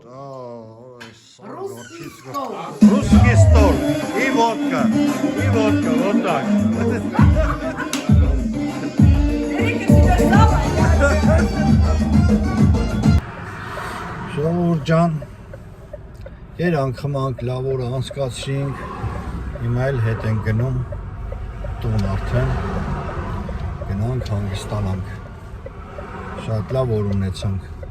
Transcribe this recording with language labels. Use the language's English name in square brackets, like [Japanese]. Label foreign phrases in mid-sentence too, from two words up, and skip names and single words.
[Russian] Русский стол. Русский стол. И водка, вот так. [Armenian] Ժողովուրդ ջան, անգամ լավ օր անցկացրինք, հիմա էլ հետ են գնում տուն արդեն, գնանք հանգստանանք, շատ լավ օր ունեցանք,